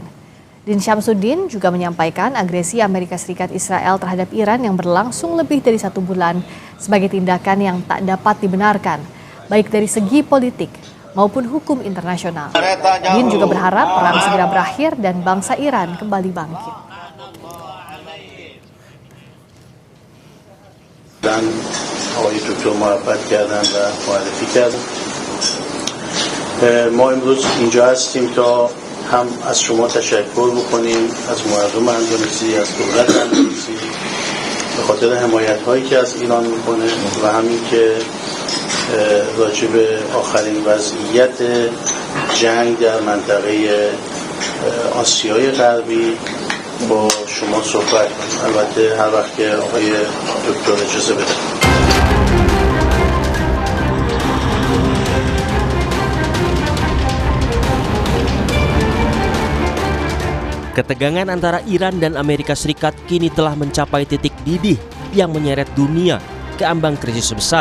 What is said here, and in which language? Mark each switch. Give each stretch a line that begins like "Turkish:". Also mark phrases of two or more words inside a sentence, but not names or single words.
Indonesian: Din Syamsuddin juga menyampaikan agresi Amerika Serikat Israel terhadap Iran yang berlangsung lebih dari 1 bulan sebagai tindakan yang tak dapat dibenarkan, baik dari segi politik maupun hukum internasional. Bin juga berharap perang segera berakhir dan bangsa Iran kembali bangkit.
Persian: Dan آقای دکتر محبت کردن و معرفی کردن. ما امروز اینجا هستیم تا هم از شما تشکر بکنیم، از مردم اندونزی، از دولت اندونزی به خاطر حمایت هایی که از ایران میکنه و همین که راجع به آخرین وضعیت جنگ در منطقه آسیای غربی با شما صحبت کنیم. البته هر وقت که آقای دکتر اجازه بده.
Indonesian: Ketegangan antara Iran dan Amerika Serikat kini telah mencapai titik didih yang menyeret dunia ke ambang krisis besar.